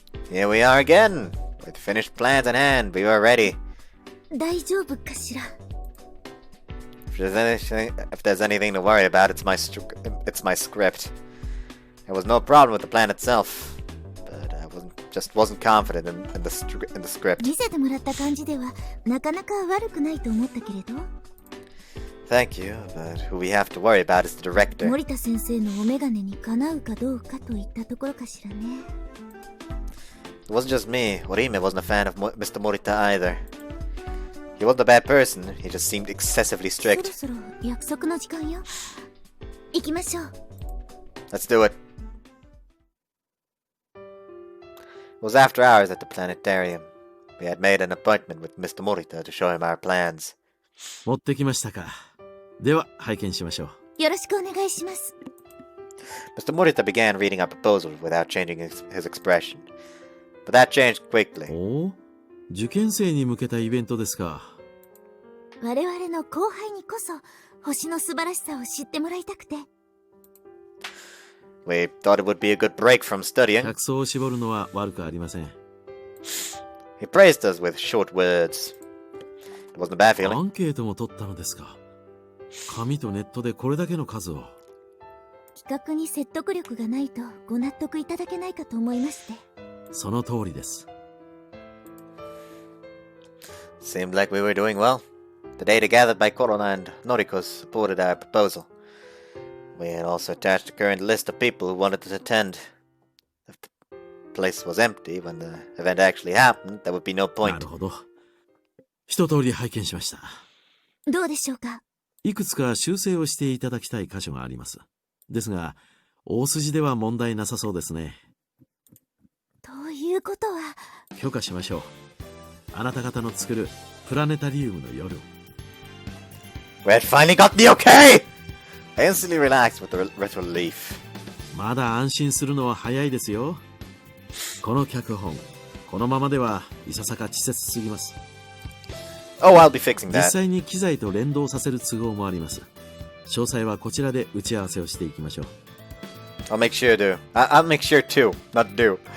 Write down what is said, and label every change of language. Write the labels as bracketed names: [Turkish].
[English] Here we are again! With finished plans in hand, we were ready. [Japanese] 大丈夫かしら。 [English] If there's anything to worry about, it's my script. There was no problem with the plan itself, but I wasn't confident in the script. [Japanese] 見せてもらった感じではなかなか悪くないと思ったけれど。 [English] Thank you, but who we have to worry about is the director. [Japanese] 森田先生のお眼鏡にかなうかどうかといったところかしらね。 [English] It wasn't just me. Orihime wasn't a fan of Mr. Morita either. He wasn't a bad person, he just seemed excessively [Japanese] そろ [English] strict. [Japanese] そろ約束の時間よ。行きましょう。 [English] Let's do it. It was after hours at the planetarium. We had made an appointment with Mr. Morita to show him our plans. [Japanese] 持ってきましたか。では拝見しましょう。よろしくお願いします。 [English] Mr. Morita began reading our proposal without changing his expression. But that changed quickly. [Japanese] おお、受験生に向けたイベントですか。我々の後輩にこそ星の素晴らしさを知ってもらいたくて。 [English] We thought it would be a good break from studying. [Japanese] 客層を絞るのは悪くありません。 [English] He praised us with short words. It wasn't a bad [Japanese] ア [English] feeling. [Japanese] ンケートも取ったのですか。紙とネットでこれだけの数を。企画に説得力がないとご納得いただけないかと思いまして。その通りです。 [English] Seemed like we were doing well. The data gathered by Corona and Norikos supported our proposal. We had also attached a current list of people who wanted to attend. If the place was empty when the event actually happened, there would be no [Japanese] な [English] point. [Japanese] るほど。一通り拝見しました。どうでしょうか。いくつか修正をしていただきたい箇所があります。ですが、大筋では問題なさそうですね。ということは、許可しましょう。あなた方の作るプラネタリウムの夜を。 [English] We had finally got the okay! I instantly relaxed with relief. [Japanese] まだ安心するのは早いですよ。この脚本、このままではいささか稚拙すぎます。 [English] Oh, I'll be fixing [Japanese] 実 [English] that. [Japanese] 際に機材と連動させる都合もあります。詳細はこちらで打ち合わせをしていきましょう。 [English] I'll make sure to. I'll make sure to, not do.